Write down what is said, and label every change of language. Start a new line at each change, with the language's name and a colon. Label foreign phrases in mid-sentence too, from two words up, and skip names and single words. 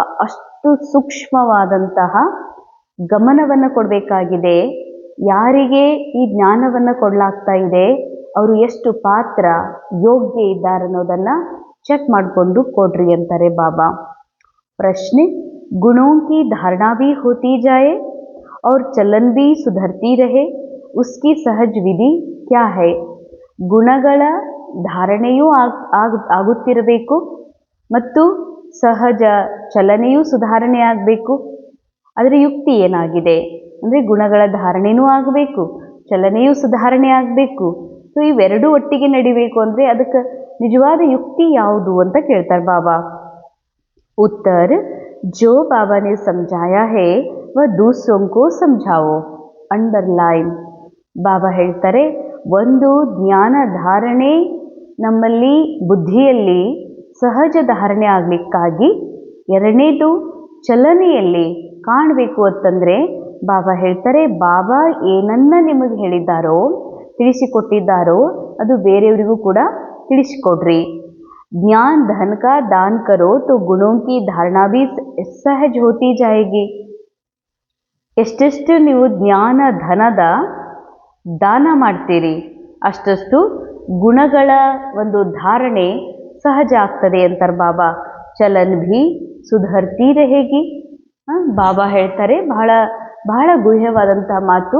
Kannada: ಅಷ್ಟು ಸೂಕ್ಷ್ಮವಾದಂತಹ ಗಮನವನ್ನು ಕೊಡಬೇಕಾಗಿದೆ. ಯಾರಿಗೆ ಈ ಜ್ಞಾನವನ್ನು ಕೊಡಲಾಗ್ತಾ ಇದೆ ಅವರು ಎಷ್ಟು ಪಾತ್ರ ಯೋಗ್ಯ ಇದ್ದಾರೆ ಅನ್ನೋದನ್ನು ಚೆಕ್ ಮಾಡಿಕೊಂಡು ಕೊಡ್ರಿ ಅಂತಾರೆ ಬಾಬಾ.
Hindi: ಪ್ರಶ್ನೆ, ಗುಣೋं की धारणा भी होती जाए और चलन भी सुधरती रहे, उसकी सहज विधि क्या है?
Kannada: ಗುಣಗಳ ಧಾರಣೆಯೂ ಆಗುತ್ತಿರಬೇಕು ಮತ್ತು ಸಹಜ ಚಲನೆಯೂ ಸುಧಾರಣೆ ಆಗಬೇಕು. ಅದರ ಯುಕ್ತಿ ಏನಾಗಿದೆ ಅಂದರೆ ಗುಣಗಳ ಧಾರಣೆಯೂ ಆಗಬೇಕು, ಚಲನೆಯೂ ಸುಧಾರಣೆ ಆಗಬೇಕು. ಸೊ ಇವೆರಡೂ ಒಟ್ಟಿಗೆ ನಡಿಬೇಕು ಅಂದರೆ ಅದಕ್ಕೆ ನಿಜವಾದ ಯುಕ್ತಿ ಯಾವುದು ಅಂತ ಕೇಳ್ತಾರೆ ಬಾಬಾ. ಉತ್ತರ,
Hindi: जो बाबा ने समझाया है वह दूसरों को समझाओ.
Kannada: ಅಂಡರ್ಲೈನ್. ಬಾಬಾ ಹೇಳ್ತಾರೆ, ಒಂದು ಜ್ಞಾನ ಧಾರಣೆ ನಮ್ಮಲ್ಲಿ ಬುದ್ಧಿಯಲ್ಲಿ ಸಹಜ ಧಾರಣೆ ಆಗಲಿಕ್ಕಾಗಿ, ಎರಡನೇದು ಚಲನೆಯಲ್ಲಿ ಕಾಣಬೇಕು ಅಂತಂದರೆ ಬಾಬಾ ಹೇಳ್ತಾರೆ, ಬಾಬಾ ಏನನ್ನ ನಿಮಗೆ ಹೇಳಿದ್ದಾರೋ ತಿಳಿಸಿಕೊಟ್ಟಿದ್ದಾರೋ ಅದು ಬೇರೆಯವರಿಗೂ ಕೂಡ ತಿಳಿಸಿಕೊಡ್ರಿ.
Hindi: ज्ञान धन का दान करो तो गुणों की धारणा भी सहज होती जाएगी.
Kannada: ಎಷ್ಟೆಷ್ಟು ನೀವು ಜ್ಞಾನ ಧನದ ದಾನ ಮಾಡ್ತೀರಿ ಅಷ್ಟಷ್ಟು ಗುಣಗಳ ಒಂದು ಧಾರಣೆ ಸಹಜ ಆಗ್ತದೆ ಅಂತಾರೆ ಬಾಬಾ.
Hindi: चलन भी सुधरती रहेगी.
Kannada: ಬಾಬಾ ಹೇಳ್ತಾರೆ, ಬಹಳ ಬಹಳ ಗುಹ್ಯವಾದಂತಹ ಮಾತು.